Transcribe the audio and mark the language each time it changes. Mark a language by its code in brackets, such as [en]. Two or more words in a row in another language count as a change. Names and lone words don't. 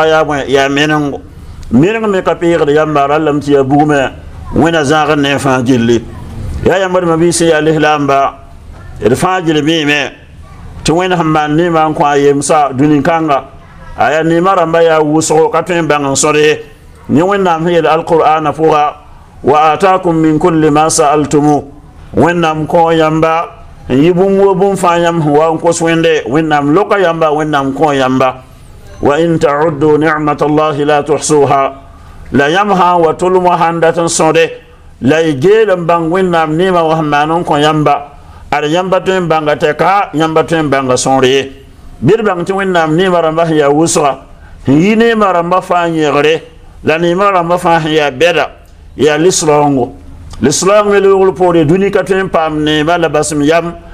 [mos] yaa menengo meneng me ka peegd yamba rallame tɩ yaa bugme wẽna zãagd ne fãa gilli yaa yãmbd mabiig sẽn yaa lislaamba d fãa gill beeme tɩ wẽnd sẽn maan neemã n kõ a yemsa dũni-kãnga a yaa neemã rãmba yaa wʋsgo ka tõe n bãng n sõd ye ne wẽnnaam sẽn yel alqur'ana pʋga [ar] وآتاكم من كل ما سألتموه [mos] wẽnnaam kõ yãmba n yɩ bũmb wo bũmb fãa yãmb sẽn wa n kos wẽnde wẽnnaam loka yãmba wẽnnaam kõ yãmba [ar] وإن تعدوا نعمة الله لا تحصوها [mos] la yãmb sã n wa tʋlm wa sãn dat n sõde la y geel n bãng wẽnnaam neemã wa sẽn maan n kõ yãmba ad yãmba tõe n bãnga tɛka yãmba tõe n bãnga sõor ye bɩd bãng tɩ wẽnnaam neemã rãmba sẽn yaa wʋsga n yɩ neemã rãmba fãa yẽgre la neemã rãmba fãa sẽn yaa bɛda yaa lislaoongo lislaoong me loogr poore dũni ka tõe n paam neemã la basem yam